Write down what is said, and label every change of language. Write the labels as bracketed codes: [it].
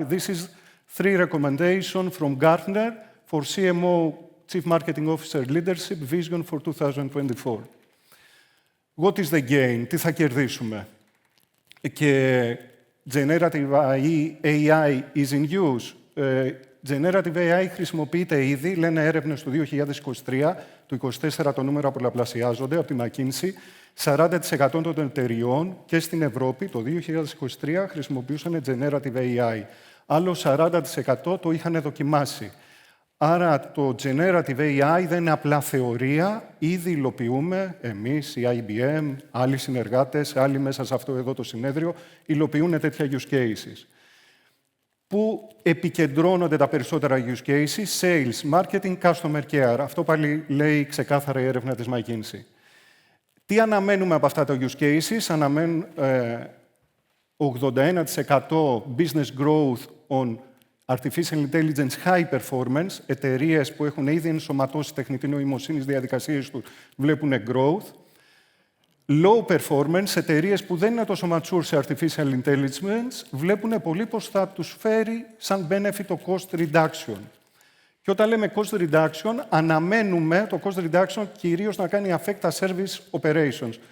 [en] This is 3 recommendations from Gartner for CMO Chief Marketing Officer Leadership Vision for 2024. What is the gain? [el] Τι θα κερδίσουμε? Και [en] Generative AI is in use. [el] Generative AI χρησιμοποιείται ήδη, λένε έρευνες του 2023, το 24 το νούμερο πολλαπλασιάζονται από τη McKinsey. 40% των εταιριών και στην Ευρώπη το 2023 χρησιμοποιούσαν Generative AI. Άλλο 40% το είχαν δοκιμάσει. Άρα το Generative AI δεν είναι απλά θεωρία, ήδη υλοποιούμε εμείς, η IBM, άλλοι συνεργάτες, άλλοι μέσα σε αυτό εδώ το συνέδριο, υλοποιούν τέτοια use cases. Πού επικεντρώνονται τα περισσότερα use cases? Sales, marketing, customer care. Αυτό πάλι λέει ξεκάθαρα η έρευνα της McKinsey. Τι αναμένουμε από αυτά τα use cases? Αναμένουν [en] 81% business growth on artificial intelligence high performance. [el] Εταιρείες που έχουν ήδη ενσωματώσει τεχνητή νοημοσύνη στις διαδικασίες τους βλέπουν growth. Low performance, εταιρείες που δεν είναι τόσο mature σε artificial intelligence, βλέπουν πολύ πως θα τους φέρει σαν benefit το cost reduction. Και όταν λέμε cost reduction, αναμένουμε το cost reduction κυρίως να κάνει affect τα service operations.